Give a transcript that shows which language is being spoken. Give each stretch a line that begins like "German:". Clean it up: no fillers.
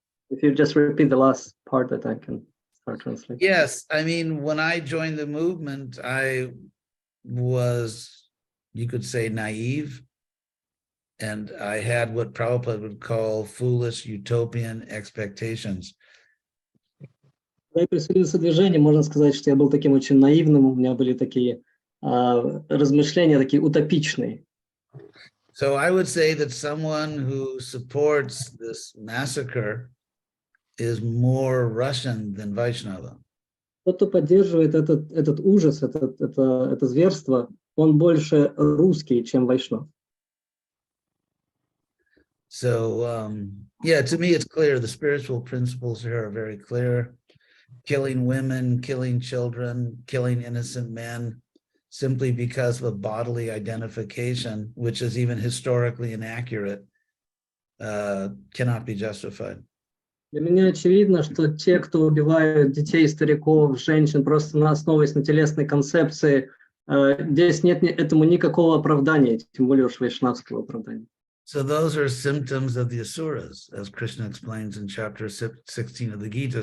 English: if you just repeat the last part, that I can start translating. Yes, I mean, when I joined the movement, I was, you could say, naive. And I had what Prabhupada would call foolish utopian expectations.
Russian: Когда я присоединился к движению, можно сказать, что я был таким очень наивным, у меня были такие размышления, такие утопичные.
English: So I would say that someone who supports this massacre is more Russian than Vaishnava.
Russian: Тот, кто поддерживает этот ужас, это зверство, он больше русский, чем вайшнав.
English: So, yeah, to me, it's clear. The spiritual principles here are very clear. Killing women, killing children, killing innocent men, simply because of a bodily identification, which is even historically inaccurate, cannot be justified.
Russian: Для меня очевидно, что те, кто убивают детей, стариков, женщин, просто основываясь на телесной концепции, здесь нет этому никакого оправдания, тем более уж вайшнавского оправдания.
English: So those are symptoms of the asuras, as Krishna explains in chapter 16 of the Gita.